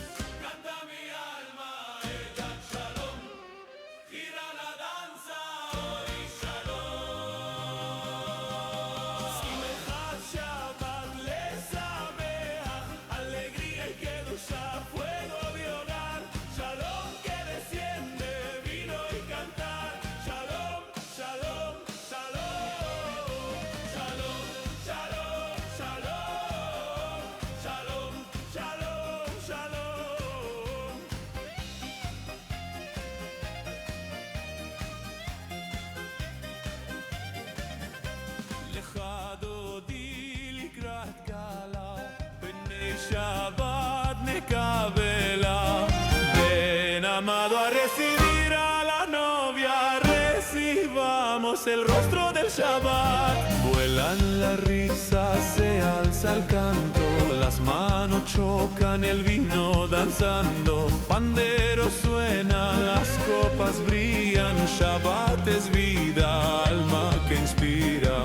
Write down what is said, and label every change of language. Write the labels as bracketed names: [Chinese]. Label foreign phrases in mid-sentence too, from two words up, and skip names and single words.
[Spanish] Canta mi alma, ella Shalom, gira la danza, hoy Shalom. [Hebrew] שמחת שבת לשמח, [Spanish] alegría y kedusha, fuego de hogar, Shalom que desciende, vino y cantar, [Hebrew] שלום, שלום, שלום, שלום, שלום, שלום, שלום, שלום, שלום. לך דודי לקראת קלה, בני שבת נקבלה, [Spanish] ven amado a recibir a la novia, recibamos el rostro del Shabbat. Vuelan las risas, se alza el canto, las manos chocan, el vino danzando, panderos suenan, las copas brillan, Shabbat es vida, alma que inspira.